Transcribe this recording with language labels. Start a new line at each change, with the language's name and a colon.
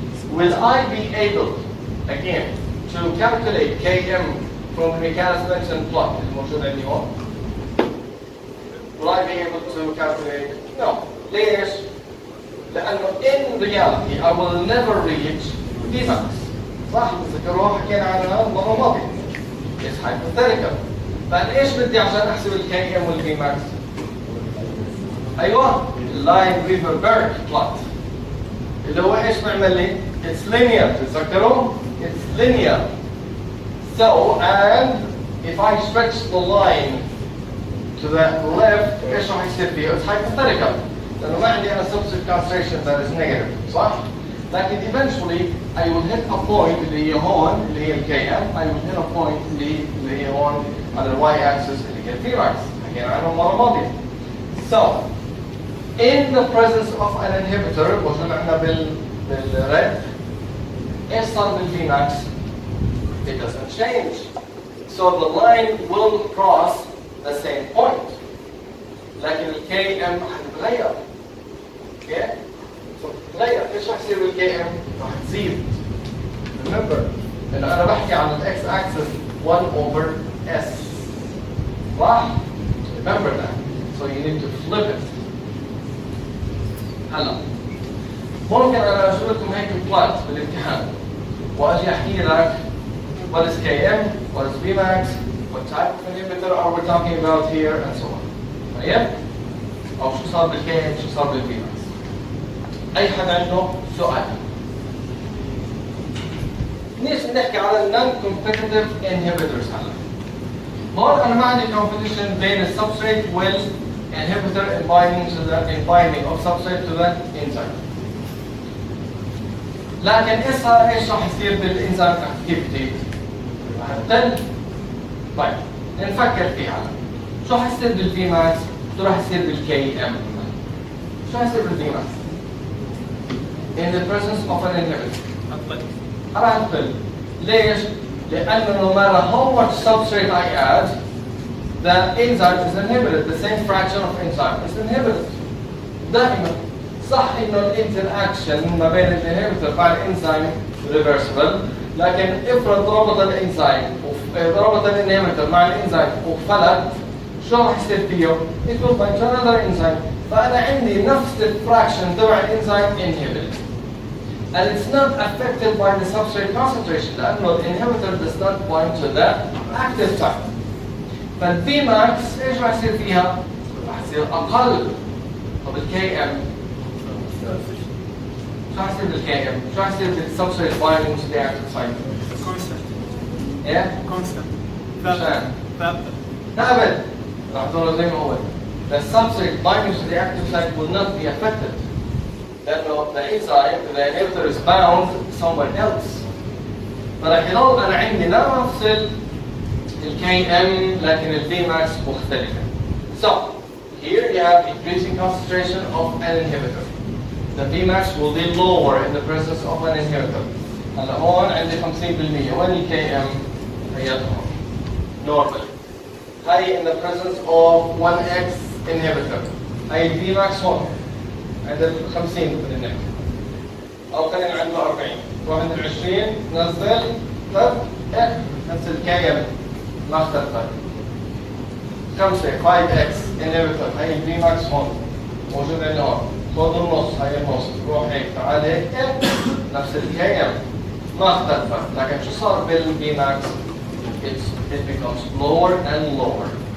English: Will I be able, again, to calculate Km from the mechanism plot
Arabic: الموجود عندي هون?
English: Will I be able to calculate? No.
Arabic: ليش؟ لأنه
English: in reality I will never reach Vmax.
Arabic: صح؟ تذكروها حكينا عنها المرة الماضية.
English: It's hypothetical.
Arabic: فأنا إيش بدي عشان أحسب ال Km وال Vmax؟ أيوه اللاين ريفربيرك بلوت اللي هو إيش بيعمل لي؟
English: It's linear.
Arabic: تتذكروا؟
English: It's linear. So and if I stretch the line to the left
Arabic: إيش راح يصير فيه؟
English: It's hypothetical.
Arabic: لأنه ما عندي أنا
English: substrate concentration that is negative
Arabic: صح؟ لكن
English: eventually I will hit a point
Arabic: اللي هي هون اللي هي ال Km.
English: I will hit a point
Arabic: اللي هي هون على ال y axis اللي هي ال Vmax. حكينا عنه المرة الماضية.
English: So in the presence of an inhibitor
Arabic: موجود عندنا بالred ايش صار بال
English: Vmax؟ It doesn't change. So the line will cross the same point.
Arabic: لكن ال Km حتتغير. Okay? So تتغير. ايش راح يصير بال Km؟ راح تزيد. Remember انه انا بحكي عن ال x axis 1 over s. صح؟
English: Remember that. So you need to flip it.
Arabic: هلا ممكن انا اشوف لكم هيك بلات بالامتحان واجي احكي لك
English: what is Km, what is Vmax, what type of inhibitor are we talking about here and so on.
Arabic: طيب؟ او شو صار بالKm, شو صار بالVmax. اي حدا عنده سؤال. نيجي نحكي على non-competitive inhibitors هلا. هون انا ما عندي competition بين السبستريت
English: inhibitor in binding of substrate to the enzyme.
Arabic: لكن ايش راح يصير بالانزيم اكتيفيتي؟ راح طيب نفكر فيها. شو راح يصير بالفي ماكس؟ شو راح يصير بالكي ام؟ شو راح يصير بالفي ماكس؟
English: In the presence of an inhibitor.
Arabic: راح تقل. ليش؟ لأنه
English: no matter how much substrate I add, the enzyme is inhibited. The same fraction of enzyme is inhibited.
Arabic: دائما صح إنه الانتراكشن ما بين الانهبيتور مع الانزيم reversible، لكن افرض ربط الانزيم ربط الانهبيتور مع الانزيم وفلت، شو راح يصير فيه؟
English: It will bind to another enzyme.
Arabic: فأنا عندي نفس الفراكشن تبع الانزيم inhibited.
English: And it's not affected by the substrate concentration
Arabic: لأنه
English: الانهبيتور does not bind to the active site.
Arabic: فالبي ماكس ايش راح يصير فيها؟ راح يصير أقل. طب الكي ام شو راح يصير بالكي ام؟ شو راح يصير بالسبستريت
English: Binding to the active site? Constant.
Arabic: ايه؟
English: Constant.
Arabic: ثابت. ثابت. راح تقول زي ما هو.
English: The substrate binding to the active site will not be affected.
Arabic: لأنه
English: the enzyme, the inhibitor is bound somewhere else.
Arabic: فراح يضل أنا عندي نفس الكي ام لكن الفي ماكس مختلفة.
English: So here you have increasing concentration of an inhibitor. The Vmax will be lower in the presence of an inhibitor.
Arabic: هلا هون عندي 50%. وين الكي ام؟ هي هون. Normally. هي
English: in the presence of 1x inhibitor.
Arabic: هي Vmax هون. عند 50 بالنهاية. أو خلينا عنده 40. روح عند 20 نزل طب نفس الكي ام ما اختلفت. 5x inhibitor هي Vmax هون. موجود عندنا هون. خذ النص هي النص روح هيك تعال هيك نفس الكي ام ما اختلفت، لكن شو صار بالبي ماكس؟
English: It becomes lower and lower.